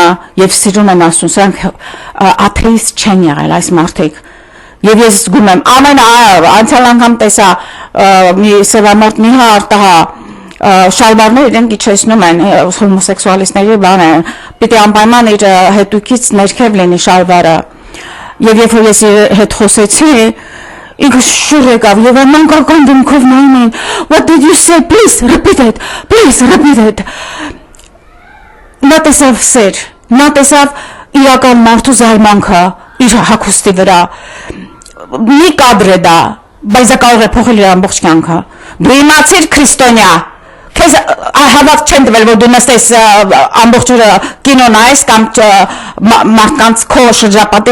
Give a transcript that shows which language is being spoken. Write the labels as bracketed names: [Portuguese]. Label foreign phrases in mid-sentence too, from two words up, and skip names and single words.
[Armenian] եւ սիրուն են Աստծուն, սրանք աթեիստ չեն եղել այս մարդիկ։ Եվ ես զգում եմ անցյալ անգամ տեսա մի սևամորթ մի արտահա շալվարներ իրենք իջեցնում են հոմոսեքսուալիստների բան են, պիտի անպայման իր հետուքից ներքև լինի շալվարը։ Եվ երբ որ ես հետ խոսեցի, ինքը շուռ եկավ եւ մանկական դեմքով նայում էին, [English] what did you say, please repeat it։ [Armenian] Նա տեսավ սեր, նա տեսավ իրական մարդու զարմանքը իր հագուստի վրա։ Մի կադր է դա, բայց դա կարող է փոխել իր ամբողջ կյանքը։ Դու իմացիր քրիստոնյա, քեզ հավատ չեն տվել, որ դու նստես ամբողջ օրը կինո նայես կամ մարդկանց քո շրջապատի